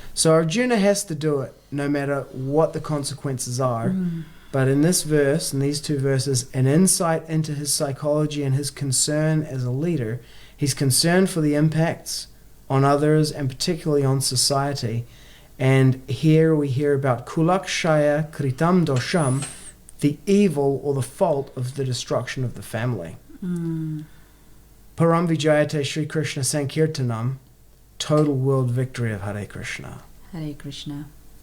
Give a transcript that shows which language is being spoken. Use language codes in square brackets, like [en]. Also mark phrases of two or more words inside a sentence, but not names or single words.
[en] So Arjuna has to do it no matter what the consequences are. But in this verse, in these two verses, an insight into his psychology and his concern as a leader. He's concerned for the impacts on others and particularly on society. And here we hear about [sa] कुलक्षयकृतं दोषं, [en] the evil or the fault of the destruction of the family. [sa] परं विजयते श्री कृष्ण सङ्कीर्तनम्, [en] total world victory of Hare Krishna. Hare Krishna.